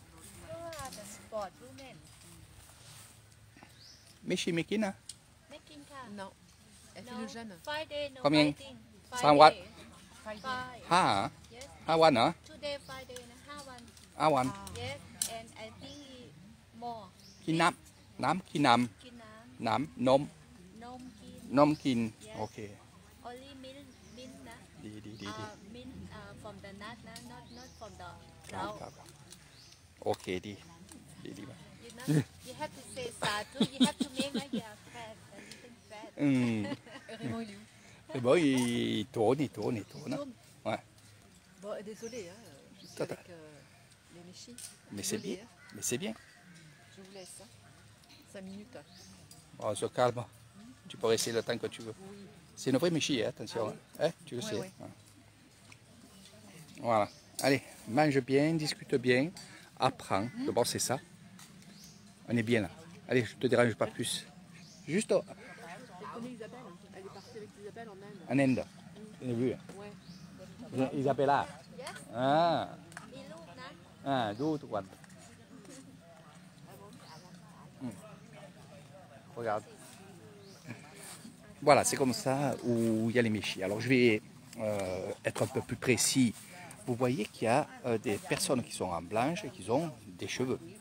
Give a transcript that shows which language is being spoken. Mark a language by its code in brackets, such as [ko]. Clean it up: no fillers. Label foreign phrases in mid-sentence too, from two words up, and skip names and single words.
[fr] Michi Mekina, Non, elle fait le jeûne. combien? 5 [en] Somewhat. days. 5 Yes. [th] 5 วันเหรอ [en] Today 5 days 5 วัน [th] 5 วัน [en] Yes. And I think more. [th] กินน้ำกินน้ กินน้ ำน้ำนม ำนมกิน นมกิน โอเค [en] only milk นะ [th] ดี [en] milk from the nut นะ not from the [th] ครับ [en] cow [th] ครับโอเคดีมาก [en] you know you have to say satu you have to make like you are fat a little fat อืม [fr] Raymond, il est où? [th] แต่บอกอีโถนี่นะ Ouais. [fr] Bon, désolé, hein, je suis Tata. avec les méchis. Mais c'est Désolé, bien. hein, Mais c'est bien. je vous laisse. 5 minutes. On se calme. Tu peux rester le temps que tu veux. Oui. C'est une vraie méchie, hein, attention. Hein, tu le Ouais, sais. ouais. Ouais. Voilà. Allez, mange bien, discute bien, apprends. D'abord, c'est ça. On est bien là. Allez, je te dérange pas plus. Juste Tu connais Isabelle? Elle est partie avec Isabelle en Inde. en Inde. Tu l'as vu? Ouais. Isabella. [en] yes [fr] Ah, [th] มีลูกนะ [fr] du tout quoi. Regarde. Voilà, c'est comme ça où il y a les méchis. Alors je vais être un peu plus précis. Vous voyez qu'il y a des personnes qui sont en blanche et qui ont des cheveux.